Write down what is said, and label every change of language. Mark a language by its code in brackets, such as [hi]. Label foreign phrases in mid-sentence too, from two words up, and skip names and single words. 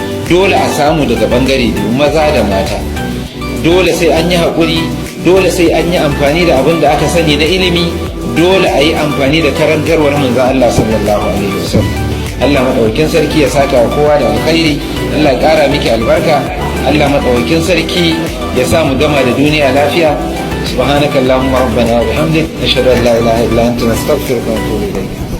[ha] Dole a samu daga bangare biyu, maza da mata. Dole sai an yi haƙuri, dole sai an yi amfani da abin da aka sani na ilimi, dole a yi amfani da karantarwar manzon Allah [ar] صلى الله عليه وسلم. [ha] Allah Maɗaukakin Sarki ya saka wa kowa da alkhairi, Allah ya ƙara miki albarka, Allah Maɗaukakin Sarki ya sa mu gama da duniya lafiya. [ar] سبحانك اللهم ربنا وبحمدك، نشهد أن لا إله إلا أنت، نستغفرك ونتوب إليك.